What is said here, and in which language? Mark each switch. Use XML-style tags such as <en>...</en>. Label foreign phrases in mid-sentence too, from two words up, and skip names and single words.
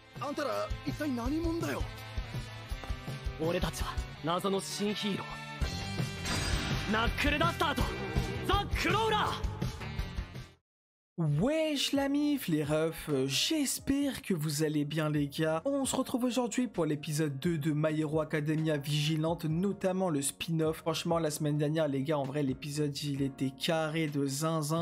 <ja>あんたら一体何者だよ。俺たちは謎の新ヒーローナックルダスターとザ・クローラー。</ja> <fr>Wesh la mif, les refs, j'espère que vous allez bien les gars. On se retrouve aujourd'hui pour l'épisode 2 de My Hero Academia Vigilante, notamment le spin-off. Franchement la semaine dernière les gars, en vrai l'épisode il était carré de zinzin.</fr>